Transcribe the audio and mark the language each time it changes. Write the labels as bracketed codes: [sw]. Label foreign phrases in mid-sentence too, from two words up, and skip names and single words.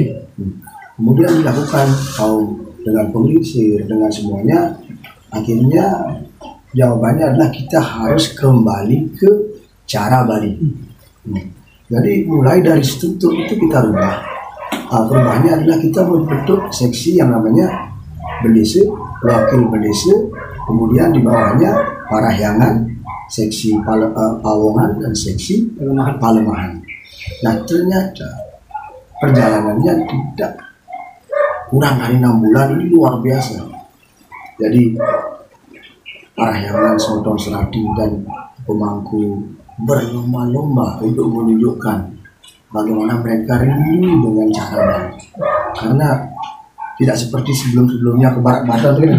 [id] Kemudian dilakukan dengan pengelisir, dengan semuanya, akhirnya jawabannya adalah kita harus kembali ke cara Bali. Jadi mulai dari struktur itu kita rubah. Perubahannya adalah kita membentuk seksi yang namanya bendesa, wakil bendesa, kemudian di bawahnya parahyangan, seksi pawongan, dan seksi palemahan. Nah, ternyata perjalanannya tidak kurang dari 6 bulan, ini luar biasa. Jadi parahyangan, Sotong Serati, dan pemangku berlomba-lomba untuk menunjukkan bagaimana mereka rindu dengan cara Bali, karena tidak seperti sebelum-sebelumnya ke barat-barat kan.